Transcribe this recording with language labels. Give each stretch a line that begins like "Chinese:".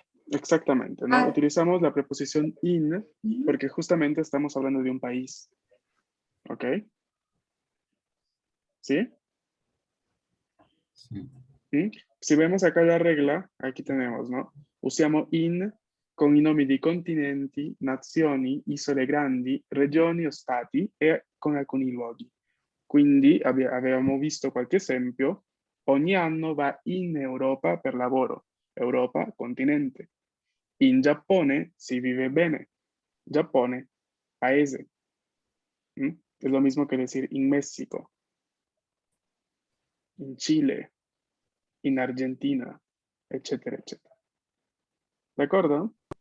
Spanish: Exactamente, ¿no? Ah. Utilizamos la preposición in porque justamente estamos hablando de un país. ¿Ok? ¿Sí? Sí. Si vemos acá la regla, aquí tenemos, ¿no?
Italian: Usiamo in con i nomi di continenti, nazioni, isole grandi, regioni o stati e con alcuni luoghi. Quindi avevamo visto qualche esempio. Ogni anno va in Europa per lavoro. Europa, continente. In Giappone si vive bene. Giappone, paese.
Spanish: Es lo mismo que decir in México, in Chile, in Argentina, etcétera, etcétera. ¿De acuerdo?